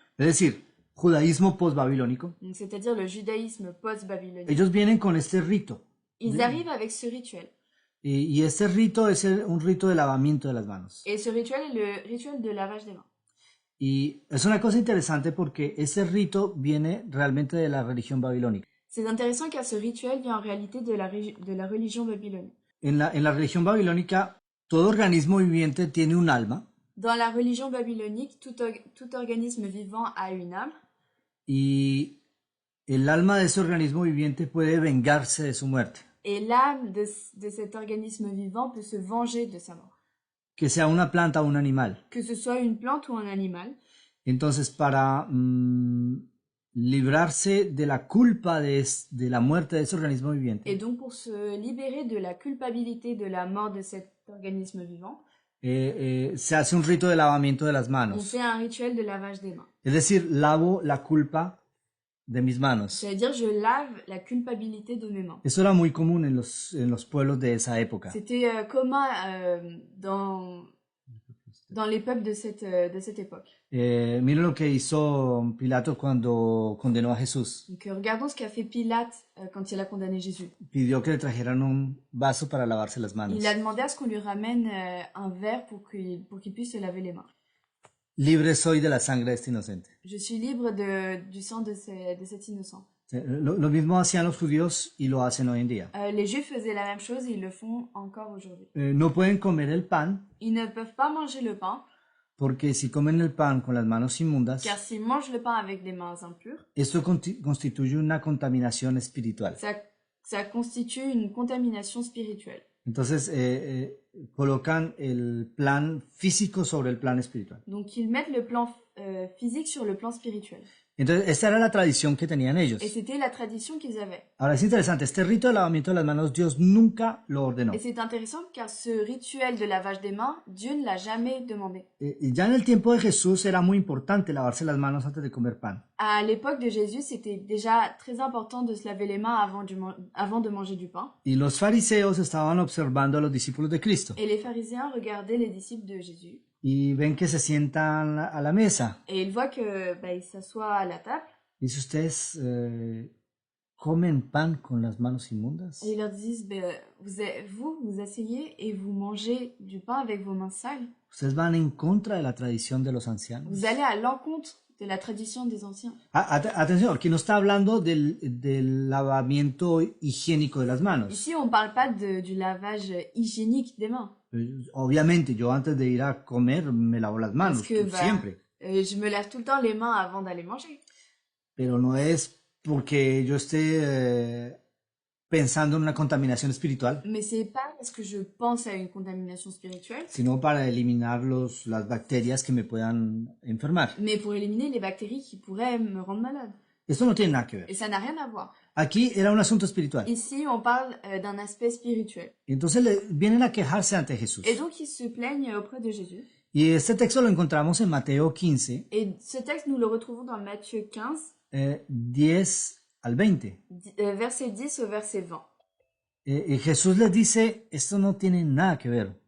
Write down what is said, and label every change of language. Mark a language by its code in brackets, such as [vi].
[es] es decir, judaísmo post-babilónico, [fr] donc c'est-à-dire le judaïsme post-babylonien, [es] ellos vienen con este rito. [fr] ils arrivent avec ce rituel. [es] Y este rito es un rito de lavamiento de las manos. [fr] Et ce rituel est le rituel de lavage des mains. [es] Y es una cosa interesante porque ese rito viene realmente de la religión babilónica. [fr] C'est intéressant car ce rituel vient en réalité de la religion babylonienne. [es] En la religión babilónica, todo organismo viviente tiene un alma. [fr] Dans la religion babylonique, tout organisme vivant a une âme. [es] Y el alma de ese organismo viviente puede vengarse de su muerte. [fr] Et l'âme de cet organisme vivant peut se venger de sa mort. [es] Que sea una planta o un animal. [fr] Que ce soit une plante ou un animal. [es] Entonces, para librarse de la culpa de la muerte de ese organismo viviente, [fr] Et donc pour se libérer de la culpabilité de la mort de cet organisme vivant, [es] se hace un rito de lavamiento de las [fr] on [es] manos. [fr] fait un rituel de lavage des mains. [es] Es decir, lavo la culpa de mis manos. [fr] C'est-à-dire je lave la culpabilité de mes mains. [es] Eso era muy común en los pueblos de esa época. [fr] C'était commun dans dans les peuples de cette époque. [es] Miren lo que hizo Pilato cuando condenó a Jesús. [fr] Donc regardons ce qu'a fait Pilate quand il a condamné Jésus. [es] Pidió que le trajeran un vaso para lavarse las manos. [fr] Il a demandé à ce qu'on lui ramène un verre pour qu'il puisse se laver les mains. [es] Libre soy de la sangre de este inocente. [fr] Je suis libre du sang de cet innocent. [es] Lo mismo hacían los judíos y lo hacen hoy en día. [fr] Les Juifs faisaient la même chose et ils le font encore aujourd'hui. [es] No pueden comer el pan [fr] Ils ne peuvent pas manger le pain, [es] porque si comen el pan con las manos inmundas, [fr] car s'ils mangent le pain avec des mains impures, [es] esto constituye una contaminación espiritual. [fr] ça constitue une contamination spirituelle. [es] Entonces colocan el plan físico sobre el plan espiritual. [fr] Donc ils mettent le plan physique sur le plan spirituel. [es] Entonces esta era la tradición que tenían ellos. [fr] Et c'était la tradition qu'ils avaient. [es] Ahora es interesante, este rito de lavamiento de las manos Dios nunca lo ordenó. [fr] Et c'est intéressant car ce rituel de lavage des mains, Dieu ne l'a jamais demandé. [es] Ya en el tiempo de Jesús era muy importante lavarse las manos antes de comer pan. [fr] À l'époque de Jésus, c'était déjà très important de se laver les mains avant de manger du pain. [es] Y los fariseos estaban observando a los discípulos de Cristo. [fr] Et les pharisiens regardaient les disciples de Jésus. [es] Y ven que se sientan a la mesa. [fr] Et ils voient que ils s'assoient à la table. [es] Dice, ¿ustedes comen pan con las manos inmundas? [fr] Et ils leur disent, vous asseyez et vous mangez du pain avec vos mains sales. [es] ¿Ustedes van en contra de la tradición de los ancianos? [fr] Vous allez à l'encontre de la tradition des anciens. [es] Atención, aquí no está hablando del lavamiento higiénico de las manos. [fr] Ici, on ne parle pas du lavage hygiénique des mains. [es] Obviamente, yo antes de ir a comer me lavo las manos, siempre. [fr] Je me lave tout le temps les mains avant d'aller manger. [es] Pero no es porque yo esté pensando en una contaminación espiritual. [fr] Mais c'est pas parce que je pense à une contamination spirituelle. [es] Sino para eliminar las bacterias que me puedan enfermar. [fr] Mais pour éliminer les bactéries qui pourraient me rendre malade. [es] Esto no tiene nada que ver. [fr] Et ça n'a rien à voir. [es] Aquí era un asunto espiritual. [fr] Ici, on parle d'un aspect spirituel. [es] Y entonces vienen a quejarse ante Jesús. [fr] Et donc, ils se plaignent auprès de Jésus. [es] Y este texto lo encontramos en Mateo 15. [fr] Et ce texte, nous le retrouvons dans Matthieu 15. [es] 10 al 20. [fr] Verset 10 au verset 20. [es] Y Jesús les dice, esto no tiene nada que ver.